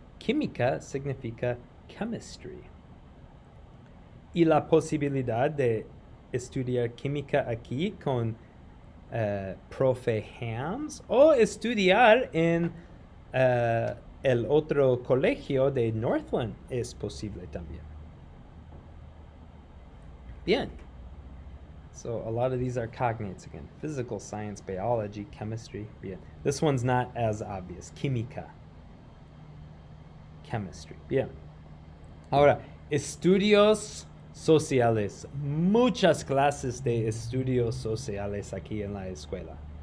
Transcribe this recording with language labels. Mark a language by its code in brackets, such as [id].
[es] Química significa chemistry. Y la posibilidad de estudiar química aquí con profe Hams o estudiar en el otro colegio de Northland es posible también. Bien. [en] So a lot of these are cognates again. Physical science, biology, chemistry. [es] Bien. [en] This one's not as obvious. [es] Química. Chemistry. Bien. Ahora, estudios sociales. Muchas clases de estudios sociales aquí en la escuela.